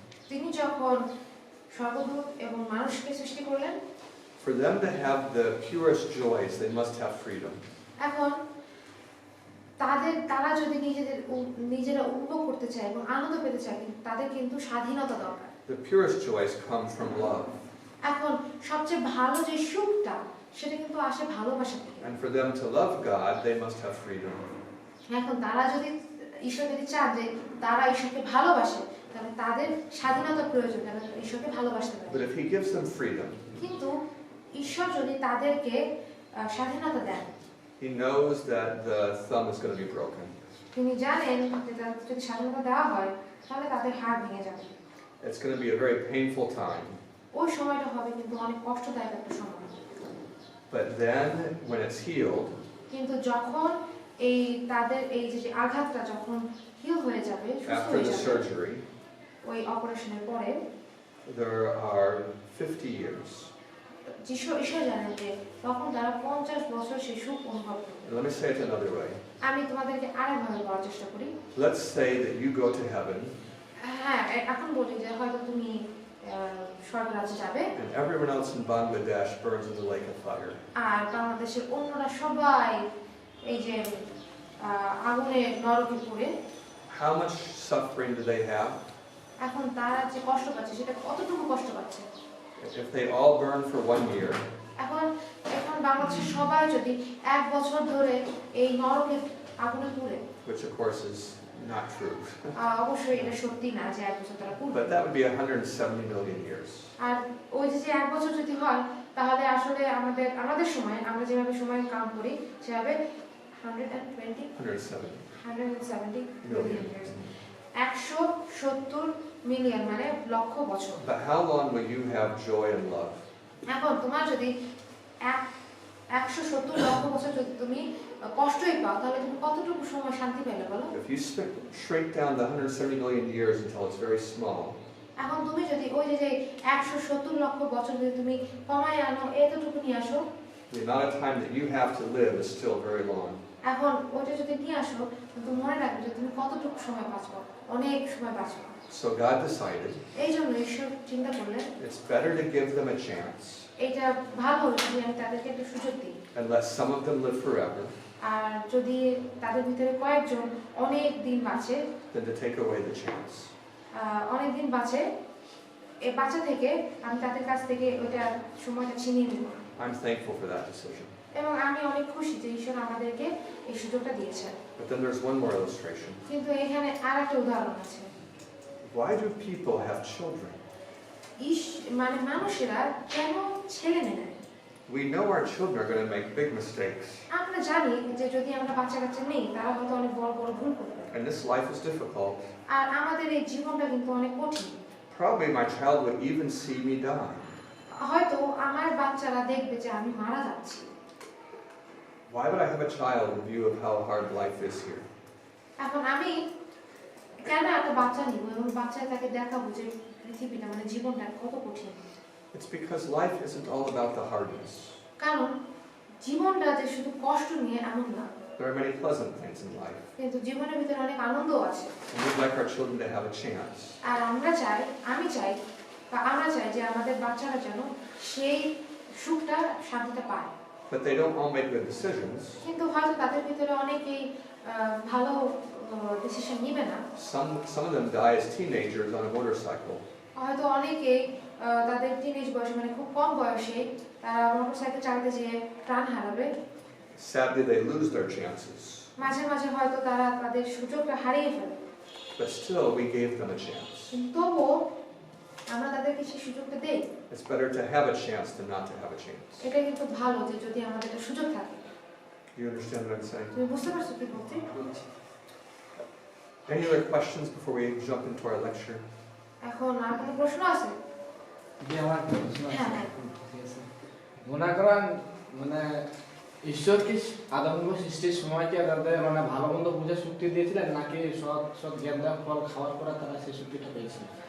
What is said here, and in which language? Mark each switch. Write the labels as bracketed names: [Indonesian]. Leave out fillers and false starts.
[Bangla] তিনি যখন স্বর্গদূত এবং মানুষকে সৃষ্টি করলেন, [English] for them to have the purest joys, they must have freedom. [Bangla] এখন তারা যদি নিজেরা উপভোগ করতে চায় এবং আনন্দ পেতে চায়, তাদের কিন্তু স্বাধীনতা দরকার। [English] The purest joys come from love. [Bangla] এখন সবচেয়ে ভালো যে সুখটা, সেটা কিন্তু আসে ভালোবাসা থেকে। [English] And for them to love God, they must have freedom. [Bangla] এখন তারা যদি ঈশ্বর যদি চান যে তারা ঈশ্বরকে ভালোবাসে, তাহলে তাদের স্বাধীনতার প্রয়োজন, তারা ঈশ্বরকে ভালোবাসতে পারে। [English] But if He gives them freedom, [Bangla] কিন্তু ঈশ্বর যদি তাদেরকে স্বাধীনতা দেন, [English] He knows that the thumb is going to be broken. [Bangla] তিনি জানেন যে যদি স্বাধীনতা দেওয়া হয়, তাহলে তাদের হাড় ভেঙে যাবে। [English] It's going to be a very painful time. [Bangla] ওই সময়টা হবে কিন্তু অনেক কষ্টদায়ক একটা সময়। [English] But then, when it's healed, [Bangla] কিন্তু যখন তাদের এই যে আঘাতটা যখন হিল হয়ে যাবে, সুস্থ [English] after [Bangla] হয়ে [English] the [Bangla] যাবে, [English] surgery, [Bangla] ওই অপারেশনের পরে [English] there are 50 years. [Bangla] ঈশ্বর জানেন যে তখন তারা 50 বছর সেই সুখ অনুভব করবে। [English] And let me say it another way. [Bangla] আমি তোমাদেরকে আরেকভাবে বলার চেষ্টা করি। [English] Let's say that you go to heaven, [Bangla] হ্যাঁ, এখন বলি যে হয়তো তুমি স্বর্গরাজ্যে যাবে, [English] and everyone else in Bangladesh burns in the lake of fire. [Bangla] আর বাংলাদেশের অন্যরা সবাই এই যে আগুনে নরকে পড়ে। [English] How much suffering do they have? [Bangla] এখন তারা যে কষ্ট পাচ্ছে, সেটা কতটুকু কষ্ট পাচ্ছে? [English] If they all burn for 1 year, [Bangla] এখন বাংলাদেশের সবাই যদি 1 বছর ধরে এই নরকে আগুনে পুড়ে, [English] which of course is not true, [Bangla] অবশ্যই এটা সত্যি না যে 1 বছর তারা পুড়বে, [English] but that would be 170 million years. [Bangla] আর ওই যে 1 বছর যদি হয়, তাহলে আসলে আমাদের সময় আমরা যেভাবে সময় কাউন্ট করি, সেভাবে 170 [English] million years, [Bangla] 170 মিলিয়ন মানে লক্ষ বছর। [English] But how long will you have joy and love? [Bangla] এখন তোমার যদি 170 লক্ষ বছর যদি তুমি কষ্টই পাও, তাহলে তুমি কতটুকু সময় শান্তি পেলে বলো? [English] If you shrink down the 170 million years until it's very small, [Bangla] এখন তুমি যদি ওই যে 170 লক্ষ বছর যদি তুমি কমায় আনো, এতটুকু নিয়ে আসো, [English] the amount of time that you have to live is still very long. [Bangla] এখন ওইটা যদি নিয়ে আসো, কিন্তু মনে রাখবে যে তুমি কতটুকু সময় বাঁচবো, অনেক সময় বাঁচবো। [English] So God decided [Bangla] এই জন্য ঈশ্বর চিন্তা করলেন [English] it's better to give them a chance [Bangla] এটা ভালো যদি আমি তাদেরকে একটা সুযোগ দিই, [English] and let some of them live forever [Bangla] আর যদি তাদের ভিতরে কয়েকজন অনেক দিন বাঁচে, [English] than to take away the chance. [Bangla] অনেক দিন বাঁচে, এই বাঁচা থেকে আমি তাদের কাছ থেকে ওইটা সময়টা ছিনিয়ে নিব। [English] I'm thankful for that decision. [Bangla] এবং আমি অনেক খুশি যে ঈশ্বর আমাদেরকে এই সুযোগটা দিয়েছেন। [English] But then there's one more illustration. [Bangla] কিন্তু এখানে আরেকটা উদাহরণ আছে। [English] Why do people have children? [Bangla] মানে মানুষেরা কেন ছেলে নেয়? [English] We know our children are going to make big mistakes. [Bangla] আমরা জানি যে যদি আমরা বাচ্চা নেই, তারা হয়তো অনেক বড় বড় ভুল করবে। [English] And this life is difficult. [Bangla] আর আমাদের এই জীবনটা কিন্তু অনেক কঠিন। [English] Probably my child would even see me die. [Bangla] হয়তো আমার বাচ্চারা দেখবে যে আমি মারা যাচ্ছি। [English] Why would I have a child in view of how hard life is here? [Bangla] এখন আমি কেন একটা বাচ্চা নিব এবং বাচ্চায় তাকে দেখাবো যে পৃথিবীটা মানে জীবনটা কত কঠিন? [English] It's because life isn't all about the hardness. [Bangla] কারণ জীবনটা যে শুধু কষ্ট নিয়ে এমন না, [English] There are many pleasant things in life. [Bangla] কিন্তু জীবনের ভিতরে অনেক আনন্দ আছে। [English] And we'd like our children to have a chance. [Bangla] আর আমি চাই যে আমাদের বাচ্চারা যেন সেই সুখটা শান্তিটা পায়। [English] But they don't all make good decisions. [Bangla] কিন্তু হয়তো তাদের ভিতরে অনেকেই ভালো ডিসিশন নেবে না। [English] Some of them die as teenagers on a motorcycle. [Bangla] হয়তো অনেকেই তাদের টিনেজ বয়সে মানে খুব কম বয়সে তারা মোটরসাইকেল চালাতে যেয়ে প্রাণ হারাবে। [English] Sadly, they lose their chances. [Bangla] মাঝে মাঝে হয়তো তারা তাদের সুযোগটা হারিয়ে ফেলে। [English] But still, we gave them a chance. [Bangla] তবুও আমরা তাদেরকে সেই সুযোগটা দেই। [English] It's better to have a chance than not to have a chance. [Bangla] এটা কিন্তু ভালো যে যদি আমাদের একটা সুযোগ থাকে। [English] You understand what I'm saying? [Bangla] তুমি বুঝতে পারছো কি বলছি? [English] Any other questions before we jump into our lecture? [Bangla] এখন আর কোনো প্রশ্ন আছে? আমার প্রশ্ন হ্যাঁ, আছে। হ্যাঁ। ঠিক আছে। মনে করেন মানে ঈশ্বর কি আদমকে সৃষ্টির সময় কি তাদের মানে ভালো মন্দ বুঝে শক্তি দিয়েছিলেন নাকি সৎ জ্ঞান দেওয়ার ফল খাওয়ার পরে তারা সেই শক্তিটা পেয়েছিল?